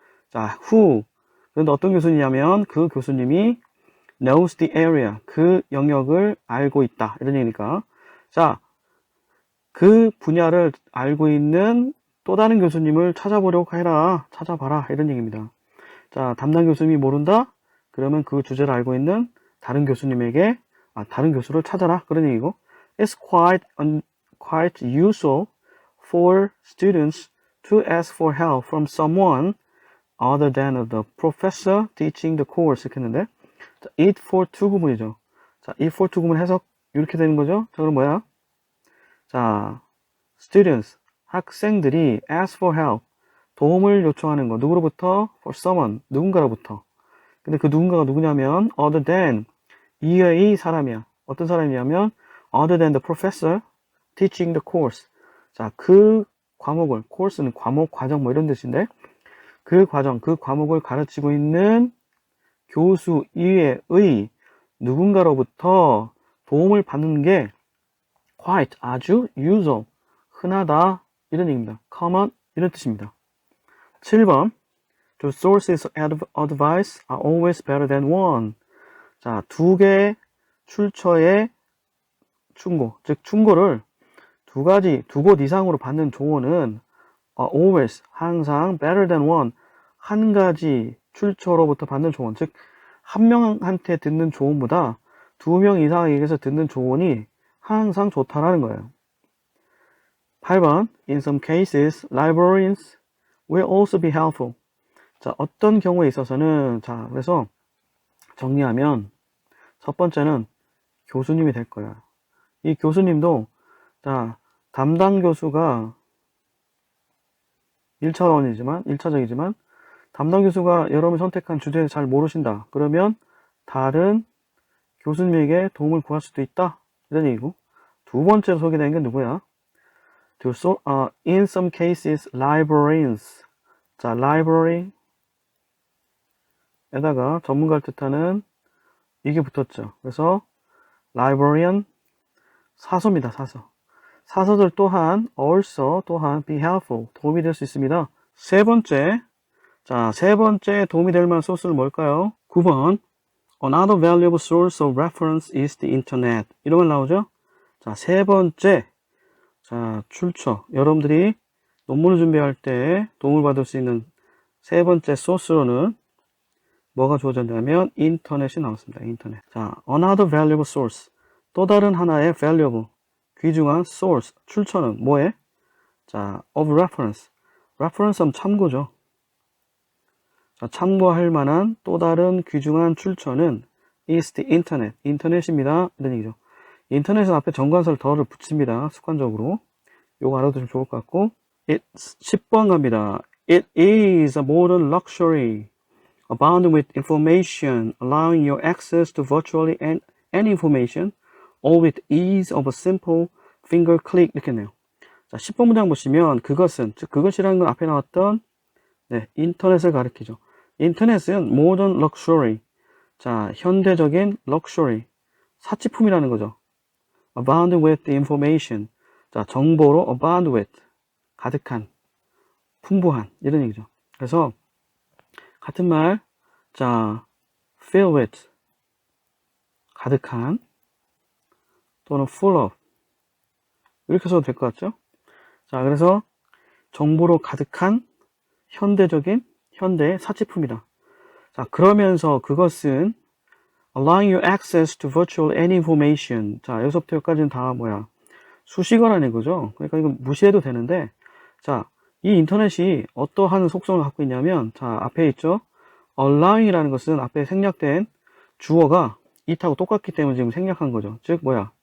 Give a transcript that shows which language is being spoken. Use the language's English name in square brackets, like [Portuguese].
[Korean] 자, who, 그런데 어떤 교수님이냐면 그 교수님이 [English] knows the area, [Korean] 그 영역을 알고 있다, 이런 얘기니까. 자, 그 분야를 알고 있는 또 다른 교수님을 찾아보려고 해라, 찾아봐라, 이런 얘기입니다. 자, 담당 교수님이 모른다? 그러면 그 주제를 알고 있는 다른 교수님에게, 다른 교수를 찾아라, 그런 얘기고. [English] It's quite usual for students to ask for help from someone other than the professor teaching the course. [Korean] 이렇게 했는데, 자, it for to 구문이죠. 자, it for to 구문 해석 이렇게 되는 거죠. 자, 그럼 뭐야? 자, students, 학생들이 [English] ask for help, [Korean] 도움을 요청하는 거. 누구로부터? [English] for someone, [Korean] 누군가로부터. 근데 그 누군가가 누구냐면 other than, 이외의 사람이야. 어떤 사람이냐면 [English] other than the professor teaching the course. [Korean] 자, 그 과목을, course는 과목, 과정 뭐 이런 뜻인데, 그 과정, 그 과목을 가르치고 있는 교수 이외의 누군가로부터 도움을 받는 게 quite, 아주 usual, 흔하다, 이런 얘기입니다. common, 이런 뜻입니다. 7번, [English] two sources of advice are always better than one. [Korean] 자, 두 개의 출처의 충고, 즉 충고를 두 곳 이상으로 받는 조언은 always, 항상 [English] better than one, [Korean] 한 가지 출처로부터 받는 조언, 즉 한 명한테 듣는 조언보다 두 명 이상에게서 듣는 조언이 항상 좋다라는 거예요. 8번, [English] in some cases, librarians will also be helpful. [Korean] 자, 어떤 경우에 있어서는, 자, 그래서 정리하면 첫 번째는 교수님이 될 거야. 이 교수님도, 자, 담당 교수가 1차적이지만 담당 교수가 여러분이 선택한 주제에 잘 모르신다. 그러면 다른 교수님에게 도움을 구할 수도 있다. 이런 얘기고. 두 번째로 소개된 게 누구야? [English] In some cases, librarians. [Korean] 자, library 에다가 전문가를 뜻하는 이게 붙었죠. 그래서 librarian, 사서입니다. 사서. 사서들 또한 also 또한 [English] be helpful, [Korean] 도움이 될 수 있습니다. 세 번째 도움이 될 만한 소스는 뭘까요? 9번, [English] another valuable source of reference is the internet. [Korean] 이런 말 나오죠? 자, 세 번째, 자, 출처. 여러분들이 논문을 준비할 때 도움을 받을 수 있는 세 번째 소스로는 뭐가 주어졌냐면 인터넷이 나왔습니다. 인터넷. [English] 자, another valuable source. [Korean] 또 다른 하나의 valuable, 귀중한 source, 출처는 뭐에? 자, of reference. reference 하면 참고죠. 자, 참고할 만한 또 다른 귀중한 출처는 [English] is the internet. [Korean] 인터넷입니다. 이런 얘기죠. 인터넷은 앞에 정관사를 더를 붙입니다. 습관적으로. 요거 알아두시면 좋을 것 같고. 10번 갑니다. [English] It is a modern luxury abounding with information, allowing your access to virtually any information, all with ease of a simple finger click. [Korean] 이렇게 했네요. 자, 10번 문장 보시면 그것은, 즉 그것이라는 건 앞에 나왔던 인터넷을 가리키죠. 인터넷은 modern luxury, 자, 현대적인 luxury, 사치품이라는 거죠. [English] abound with the information, [Korean] 자, 정보로 abound with, 가득한, 풍부한, 이런 얘기죠. 그래서 같은 말, 자, fill with, 가득한, 또는 full of, 이렇게 써도 될 것 같죠? 자, 그래서 정보로 가득한 현대적인 현대의 사치품이다. 자, 그러면서 그것은 [English] allowing you access to virtually any information. [Korean] 자, 여기서부터 여기까지는 다 뭐야? 수식어라는 거죠. 그러니까 이거 무시해도 되는데, 자, 이 인터넷이 어떠한 속성을 갖고 있냐면, 자, 앞에 있죠? allowing이라는 것은 앞에 생략된 주어가 it하고 똑같기 때문에 지금 생략한 거죠. 즉, 뭐야?